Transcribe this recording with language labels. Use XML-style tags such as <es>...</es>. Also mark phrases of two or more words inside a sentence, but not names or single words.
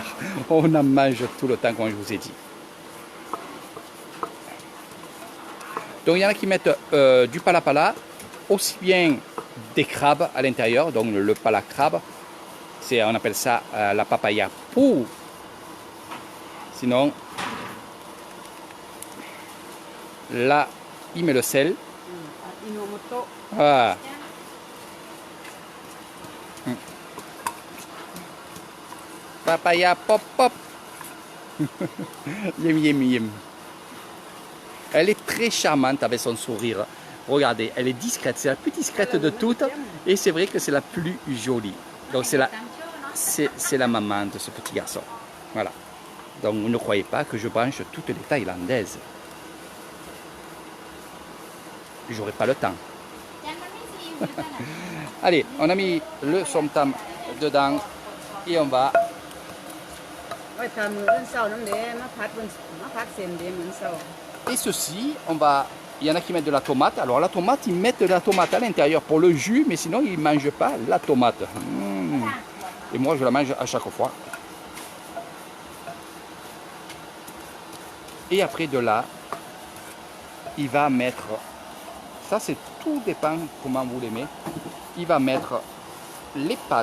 <fr>On en mange tout le temps, comme je vous ai dit. Donc il y en a qui mettent du palapala, aussi bien des crabes à l'intérieur, donc le pala crabe, on appelle ça la papaya pou. Sinon, là, il met le sel. อิโนโมโตะ Voilà. Papaya pop pop. Yem yem yem. Elle est très charmante avec son sourire. Regardez, elle est discrète. C'est la plus discrète de toutes. Et c'est vrai que c'est la plus jolie. Donc c'est la maman de ce petit garçon. Voilà. Donc vous ne croyez pas que je branche toutes les Thaïlandaises. J'aurai pas le temps. Allez, on a mis le somtam dedans et on va.</fr> <th>ไว้ทำมื้อเช้าน้ำเด้มาพัดเส้นเด้มื้อเช้า</th> <fr>Et ceci, on va il y en a qui mettent de la tomate. Alors la tomate, ils mettent de la tomate à l'intérieur pour le jus, mais sinon ils ne mangent pas la tomate. Et moi, je la mange à chaque fois. Et après de là, il va mettre, ça c'est tout dépend comment vous l'aimez, il va mettre les pâtes.</fr>